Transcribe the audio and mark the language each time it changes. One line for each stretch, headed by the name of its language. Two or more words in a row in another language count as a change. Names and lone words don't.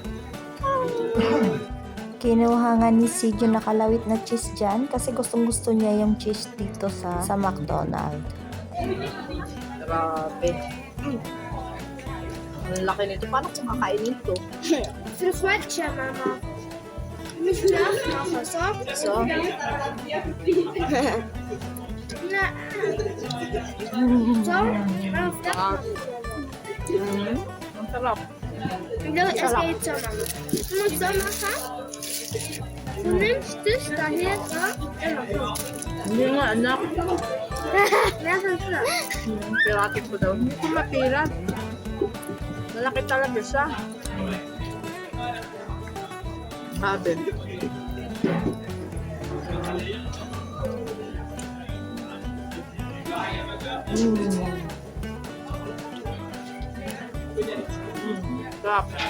Filipino: Kinuha nga ni Sid yung nakalawit na cheese dyan kasi gustong-gusto niya yung cheese dito sa McDonald's. Grabe. Ang laki nito. Paano kung kakainin to? Friswatcha, Mama.
German: Nicht das, Mama, so? So, Na. So? Auf das.
Filipino: ang sarap.
German: Es geht so, Mama. Du musst so machen. Du nimmst das daher, so.
Filipino: Hindi nga, anak.
German: Wer ist das?
Filipino: Piratin ko daw. Hindi ko mapirat. Malaki talaga siya. Grabe. Sarap.